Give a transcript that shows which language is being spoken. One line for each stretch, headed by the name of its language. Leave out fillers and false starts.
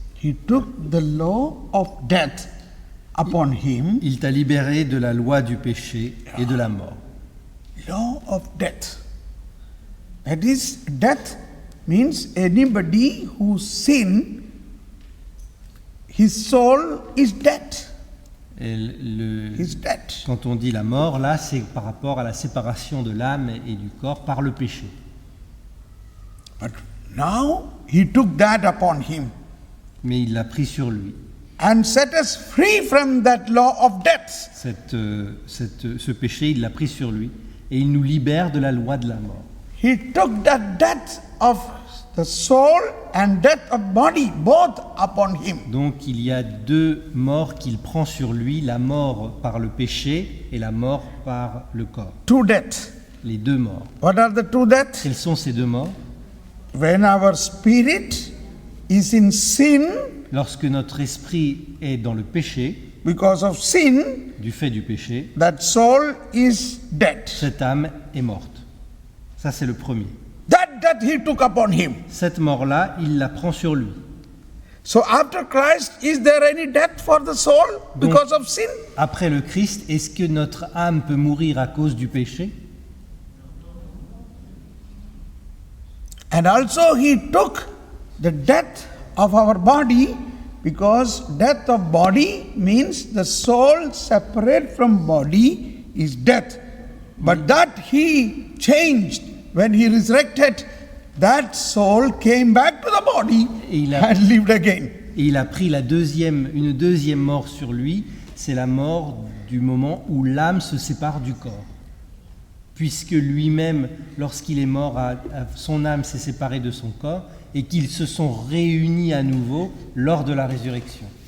English: He took the law of death upon him.
French: Il t'a libéré de la loi du péché et de la mort.
English: Law of death. That is, death means anybody who sin, his soul is dead.
French: Et
English: He's dead.
French: quand on dit la mort, là, c'est par rapport à la séparation de l'âme et du corps par le péché.
English: But now he took that upon him
French: Mais il l'a pris sur lui.
English: and set us free from that law of death.
French: Ce péché, il l'a pris sur lui et il nous libère de la loi de la mort.
English: He took that death of the soul and death of body, both upon him.
French: Donc il y a deux morts qu'il prend sur lui, la mort par le péché et la mort par le corps.
English: Two deaths.
French: Les deux morts.
English: What are the two deaths?
French: Quels sont ces deux morts?
English: When our spirit is in sin
French: Lorsque notre esprit est dans le péché,
English: because of sin,
French: du fait du péché,
English: that soul is dead.
French: cette âme est morte. Ça, c'est le premier.
English: That death he took upon him.
French: Cette mort-là, il la prend sur lui.
English: So after Christ, is there any death for the soul because of sin?
French: Après le Christ, est-ce que notre âme peut mourir à cause du péché?
English: And also he took the death of our body, because death of body means the soul separate from body is death. But that he changed when he resurrected. That soul came back to the body and lived again.
French: Et il a pris une deuxième mort sur lui, c'est la mort du moment où l'âme se sépare du corps. Puisque lui-même, lorsqu'il est mort, son âme s'est séparée de son corps et qu'ils se sont réunis à nouveau lors de la résurrection.